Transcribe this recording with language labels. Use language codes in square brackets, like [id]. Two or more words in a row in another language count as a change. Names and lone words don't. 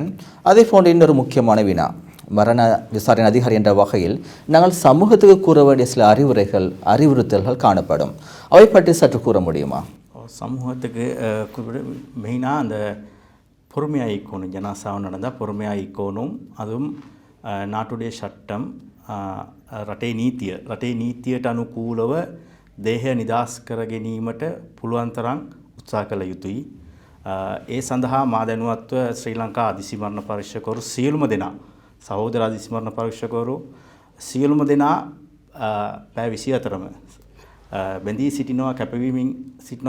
[ta] அதே போன்ற இன்னொரு முக்கியமான வினா, மரண விசாரணை அதிகாரி என்ற வகையில் நாங்கள் சமூகத்துக்கு கூற வேண்டிய சில அறிவுறுத்தல்கள் காணப்படும். அவை பற்றி சற்று கூற முடியுமா? சமூகத்துக்கு மெயினாக அந்த பொறுமையாக ஈக்கணும். ஜனாசாவும் நடந்தால் பொறுமையாக ஈக்கணும். அதுவும் நாட்டுடைய சட்டம் [si] රටේ නීතියට අනුකූලව දේහය නිදහස් කර ගැනීමට පුළුවන් තරම් උත්සාහ කළ යුතුයි. ඒ සඳහා මා දැනුවත්ව ශ්‍රී ලංකා අධිසිමරණ පරීක්ෂකවරු සියලුම දෙනා, සහෝදර අධිසිමරණ පරීක්ෂකවරු සියලුම දෙනා පැය 24ම බැඳී සිටිනවා, කැපවීමෙන් සිටිනවා.